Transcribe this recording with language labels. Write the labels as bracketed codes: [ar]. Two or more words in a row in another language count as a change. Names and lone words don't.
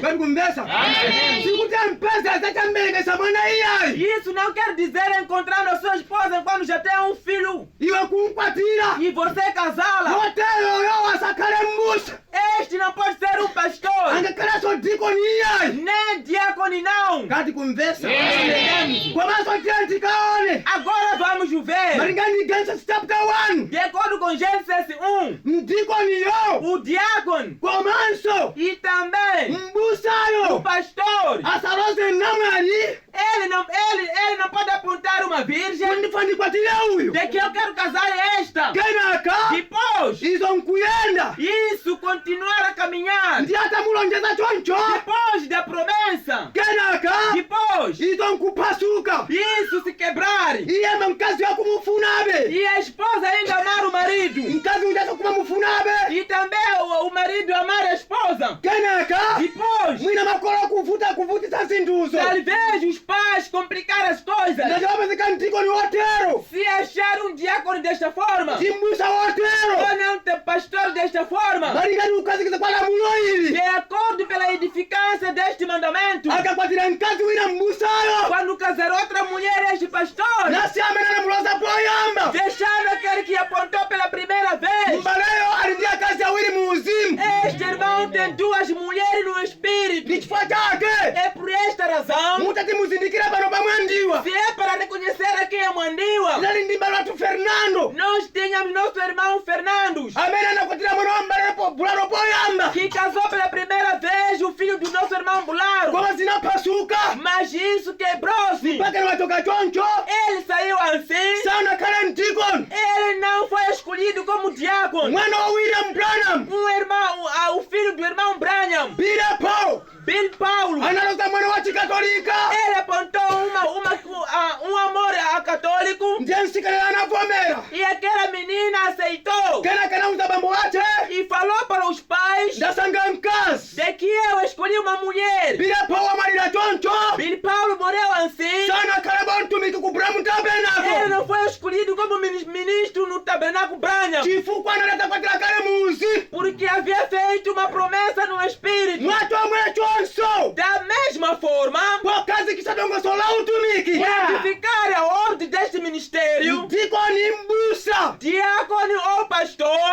[ny] koti kumvesa sikuti ampeze azachamberekesa mwana iyayi [pt] Isso não quer dizer encontrando a sua esposa quando já tem um filho [ny] iwe kumkwatira [pt] e você casá-la. [ny] moteyoyo asakhale mbusa [pt] Este não pode ser um pastor, [ny] angakhalaso dikoni iyayi [pt] nem diácono não. [ny] kati kumvesa komanso tiye tikaone [pt] Agora vamos ver. [ny] malinga ndi Genesis chapter 1 [pt] De acordo com Gênesis 1, [ny] mdikoniyo [pt] o diácono [ny] komanso [pt] e também o [ny] mbusayo [pt] pastor, [ny] asaloze namwali [pt] ele não pode apontar uma virgem [ny] ndifa ndikwatire uyu [pt] de que eu quero casar esta. [ny] kenaka [pt] Depois, [ny] izo nkuyenda [pt] isso continuar a caminhar. [ny] ndi atamulonjeza choncho [pt] Depois da promessa, [ny] kenaka [pt] depois, [ny] izo nkupasuka [pt] isso se quebrar. [ny] iyembe mkazi wakumufunabe [pt] E a esposa ainda amar o marido. [ny] mkazi ujaso kumamufunabe [pt] E também o marido amar a esposa. [ny] kenaka [pt] Depois, [ny] mwina makolo kuvutisa zinthuzo [pt] talvez os pais complicar as coisas. [ny] ndachawapezeka mdikoni wotero [pt] Se achar um diácono desta forma, [ny] ndi mbusa wotero [pt] ou não ter pastor desta forma, [ny] malingani kukhazikitsa kwa lamulo ili [pt] de acordo pela edificância deste mandamento, [ny] akakwatira mkazi wina mbusayo [pt] quando casar outra mulher este pastor, [ny] nasi amene anamuloza poyamba [pt] deixando aquele que apontou pela primeira vez. [ny] mbaleyo ali ndi akazi awiri mu uzimu [pt] Este irmão tem 2 mulheres no espírito. [ny] ndi chifukwa chake [pt] É por esta razão, [ny] mutati muzindikira pano pamwandiwa [pt] se é para reconhecer aqui a Mwandiwa, [ny] tinali ndi mbale wathu Fernando [pt] nós tínhamos nosso irmão Fernandos, [ny] amene anakwatira mwana wa mbalepo bulalo poyamba [pt] que casou pela primeira vez o filho do nosso irmão Bularo. [ny] koma zinaphasuka [pt] Mas isso quebrou-se. [ny] mpaka niwachoka choncho [pt] Ele saiu assim. [ny] sanakhale mdikoni [pt] Ele não foi escolhido como diácono. [ny] mwana wa William Branham [pt] O filho do irmão Branham, [ny] Peter Paul [pt] Bill Paulo, [ny] analoza mwana wa chikatolika [pt] ele apontou um amor a católico [ny] ndiye msikana anavomera [pt] e aquela menina aceitou [ny] kenaka anauza bambo wace [pt] e falou para os pais [ny] ndasanga mkazi [pt] de que eu escolhi uma mulher. [ny] Peter Paul amalira choncho [pt] Bill Paulo morreu assim. [ny] sanakhale bontumiki ku Branham [pt] Ele Tabernacle não foi escolhido como ministro no tabernáculo Branham, [ny] chifukwa analeta kwatira kale muzi [pt] porque havia feito uma promessa no espírito. [ny] mwatomwe chonso [pt] Da mesma forma, [ny] pokazikisa dongoso la utumiki [pt] para edificar a ordem deste ministério, [ny] mdikoni mbusa [pt] diácono ou pastor